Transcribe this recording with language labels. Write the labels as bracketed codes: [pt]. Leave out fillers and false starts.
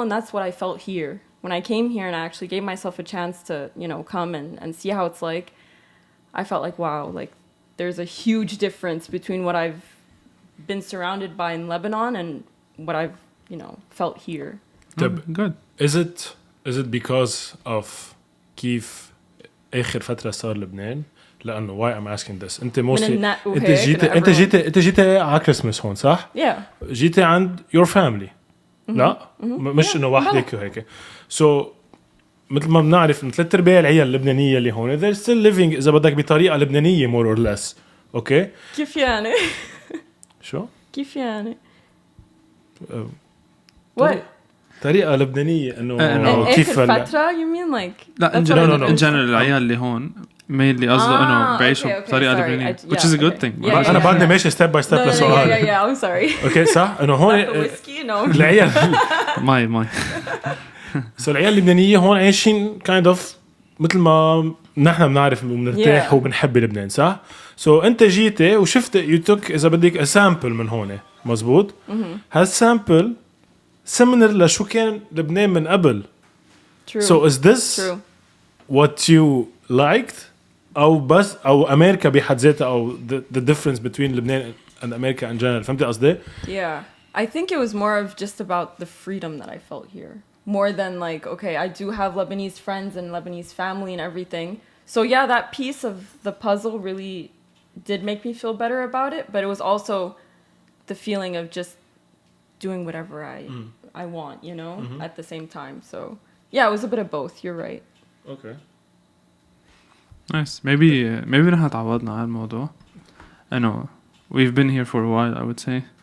[en] And that's what I felt here. When I came here and I actually gave myself a chance to, you know, come and see how it's like, I felt like, wow, like there's a huge difference between what I've been surrounded by in Lebanon and what I've, you know, felt here. Good. Is it because of [ar] كيف آخر فترة صار لبنان؟ لأنه [en] why I'm asking this. [ar] أنت mostly أنت جيتي على كريسماس هون صح؟ [en] Yeah. [ar] جيتي عند [en] your family. [ar] لا مش إنه وحدك وهيك. So مثل ما بنعرف إن 3/4 العيال اللبنانية اللي هون [en] they're still living [ar] إذا بدك بطريقة لبنانية [en] more or less. [ar] أوكي؟ كيف يعني؟ شو؟ كيف يعني؟ [en] What? [ar] طريقة لبنانية إنه كيف فترة [en] you mean like [ar] لا [en] in general [ar] العيال اللي هون mainly قصده إنه بعيشوا بطريقة لبنانية [en] which is a good thing. [ar] أنا بعدني ماشي [en] step by step [ar] لسؤال. [en] Yeah, I'm sorry. [ar] أوكي صح إنه هون [en] whiskey no. [ar] العيال ماي so العيال اللبنانية هون عايشين kind of مثل ما نحن بنعرف وبنرتاح وبنحب لبنان صح؟ so أنت جيتي وشفت [en] you took [ar] إذا بدك a sample من هون مزبوط؟ هالsample similar لشو كان لبنان من قبل. [en] True. So is this what you liked [ar] أو بس أو أمريكا بحد ذاتها أو [en] the difference between لبنان and America in general [ar] فهمتي قصدي؟ [en] Yeah, I think it was more of just about the freedom that I felt here. More than like, okay, I do have Lebanese friends and Lebanese family and everything. So yeah, that piece of the puzzle really did make me feel better about it. But it was also the feeling of just doing whatever I want, you know, at the same time. So yeah, it was a bit of both. You're right. Okay. Nice. Maybe [ar] نحن تعودنا على الموضوع. إنه [en] we've been here for a while I would say.